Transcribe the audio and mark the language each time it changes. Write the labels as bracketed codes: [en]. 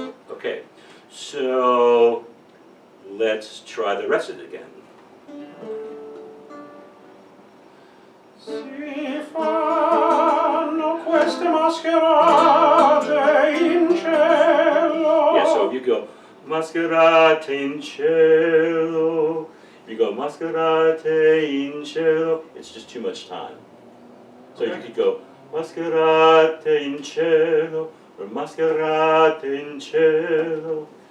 [en] Okay, so let's try the rest of it again. [it] Si fanno queste mascherate in cielo. [en] Yeah, so if you go [it] mascherate in cielo, [en] if you go mascherate in cielo, it's just too much time. So you could go [it] mascherate in cielo [en] or mascherate in cielo.